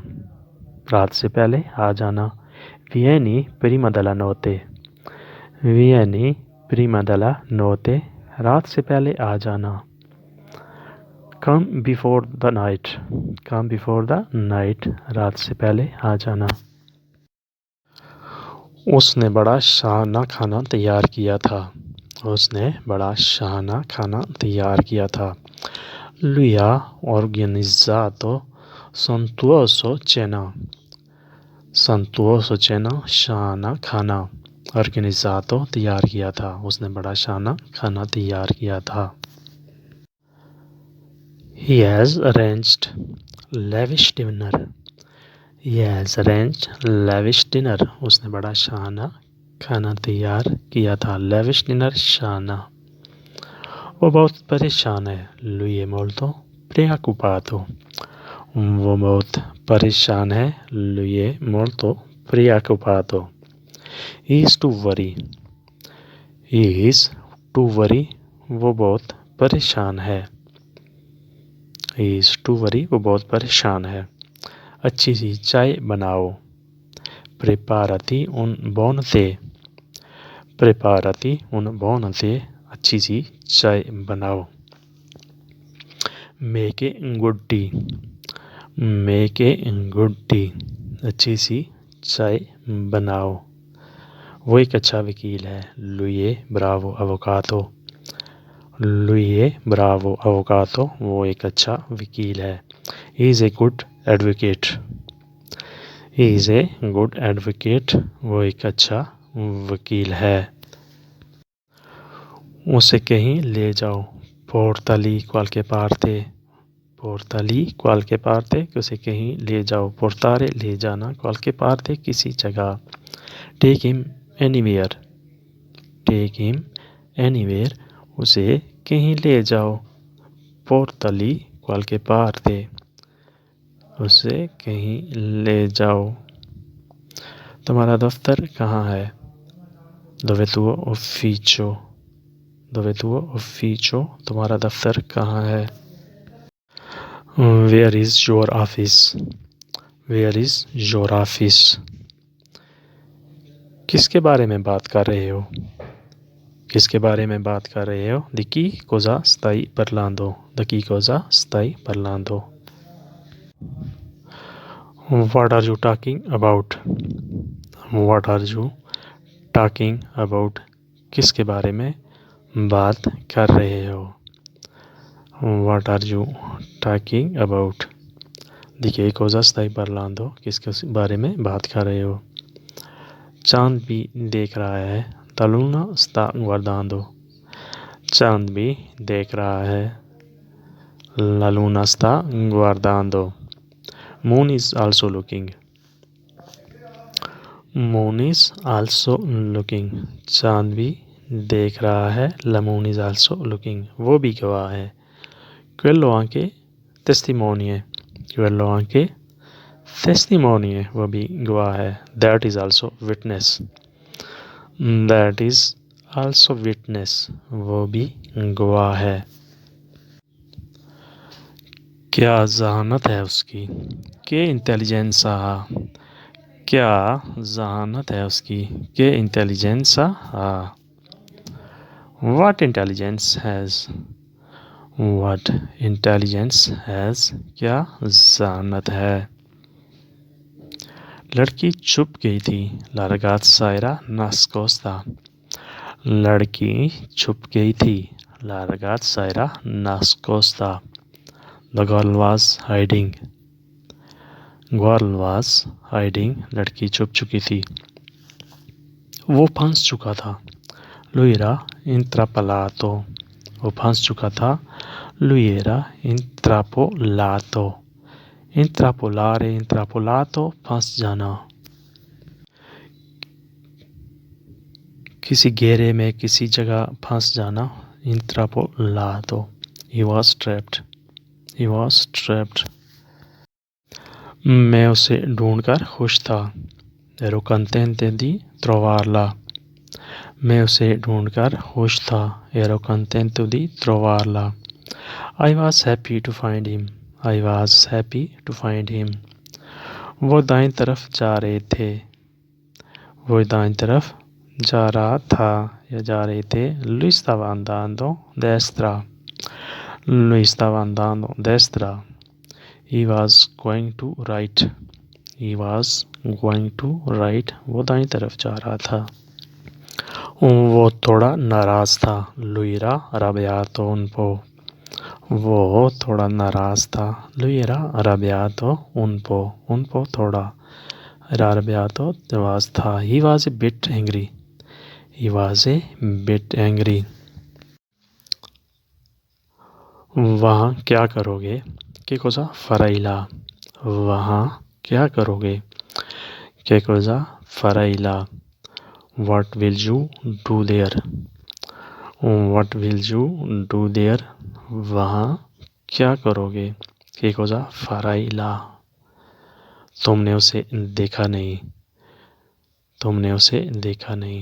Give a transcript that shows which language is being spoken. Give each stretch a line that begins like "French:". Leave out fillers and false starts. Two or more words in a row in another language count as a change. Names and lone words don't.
Hindi: रात से पहले आ जाना।
Italian: Vieni prima della notte। Vieni prima della notte,
Hindi: रात से पहले आ जाना।
English: Come before the night। Come before the night,
Hindi: रात से पहले आ जाना। उसने बड़ा शाहाना खाना तैयार किया था। उसने बड़ा शाहाना खाना तैयार किया था।
Italian: Lui ha organizzato sontuoso cena। sontuoso cena,
Hindi: शाना खाना। ऑर्गेनिज़ातो तैयार किया था, उसने बड़ा शाना खाना तैयार किया था।
English: He has arranged lavish dinner। He has arranged lavish dinner,
Hindi: उसने बड़ा शाना खाना तैयार किया था।
English: lavish dinner
Hindi: शाना। वो बहुत परेशान है।
Italian: Lui è molto preoccupato।
Hindi: वो बहुत परेशान है।
Italian: Lui è molto preoccupato।
English: He is to worry। He is to worry,
Hindi: वो बहुत परेशान है।
English: He is to worry,
Hindi: वो बहुत परेशान है। अच्छी सी चाय बनाओ।
Italian: Preparati un buon tè। Preparati una buona tè,
Hindi: अच्छी सी चाय बनाओ।
English: Make a good tea, make a good tea,
Hindi: अच्छी सी चाय बनाओ। वो एक अच्छा वकील है।
Italian: Lui bravo avvocato, lui bravo avvocato,
Hindi: वो एक अच्छा वकील है।
English: He is a good advocate, he is a good advocate,
Hindi: वो एक अच्छा वकील है। उसे कहीं ले जाओ।
Italian: Portali qualche parte, portali qualche parte,
Hindi: उसे कहीं ले जाओ। Portare ले जाना,
Italian: qualche parte
Hindi: किसी जगह।
English: Take him anywhere, take him anywhere,
Hindi: उसे कहीं ले जाओ।
Italian: Portali qualche parte,
Hindi: उसे कहीं ले जाओ। तुम्हारा दफ्तर कहाँ है?
Italian: Dove tuo ufficio, dove tuo ufficio,
Hindi: तुम्हारा दफ्तर कहाँ है?
English: Where is your office, where is your office,
Hindi: किसके बारे में बात कर रहे हो? किसके बारे में बात कर रहे हो?
Italian: Di chi cosa stai parlando, di chi cosa stai parlando,
English: what are you talking about, what are you talking about,
Hindi: किसके बारे में बात कर रहे हो?
English: What are you talking about,
Italian: di che cosa stai parlando,
Hindi: किसके बारे में बात कर रहे हो? चांद भी देख रहा है।
Italian: La luna sta guardando,
Hindi: चांद भी देख रहा है।
Italian: La luna sta guardando,
English: moon is also looking, moon is also looking,
Hindi: चांद भी देख रहा है।
English: La moon is also looking,
Hindi: वो भी गवाह है।
Italian: Quello anche testimone, quello anche testimone,
Hindi: वो भी गवाह है।
English: That is also witness, that is also witness,
Hindi: वो भी गवाह है। क्या जहानत है उसकी?
Italian: Che intelligenza ha,
Hindi: क्या जहानत है उसकी?
Italian: Che intelligenza ha,
English: what intelligence has, what intelligence has,
Hindi: क्या जहानत है? लड़की छुप गई थी।
Italian: La ragazza era nascosta,
Hindi: लड़की छुप गई थी।
Italian: La ragazza era nascosta,
English: the girl was hiding, girl was hiding,
Hindi: लड़की छुप चुकी थी। वो फंस चुका था।
Italian: Lui era intrappolato,
Hindi: वो फंस चुका था।
Italian: Lui era intrappolato, intrappolare, intrappolato,
Hindi: फंस जाना। किसी घेरे में किसी जगह फंस जाना।
Italian: Intrappolato,
English: he was trapped, he was trapped।
Hindi: मैं उसे ढूंढकर खुश था।
Italian: Ero contento di trovarla,
Hindi: मैं उसे ढूंढकर खुश था।
Italian: Ero contento di trovarla।
English: I was happy to find him, I was happy to find him।
Hindi: वो दाईं तरफ जा रहे थे, वो दाईं तरफ जा रहा था या जा रहे थे।
Italian: Lui stava andando destra, lui stava andando destra।
English: He was going to right, he was going to right,
Hindi: वो दाईं तरफ जा रहा था। वो थोड़ा नाराज था।
Italian: Lui era arrabbiato un po',
Hindi: वो थोड़ा नाराज था।
Italian: Lui era arrabbiato un po' थोड़ा। Era arrabbiato was था।
English: He was a bit angry, he was a bit angry।
Hindi: वहाँ क्या करोगे?
Italian: Che cosa farai là,
Hindi: वहाँ क्या करोगे?
Italian: Che cosa farai là,
English: what will you do there, what will you do there,
Hindi: वहाँ क्या करोगे?
Italian: Che cosa farai là,
Hindi: तुमने उसे देखा नहीं, तुमने उसे देखा नहीं।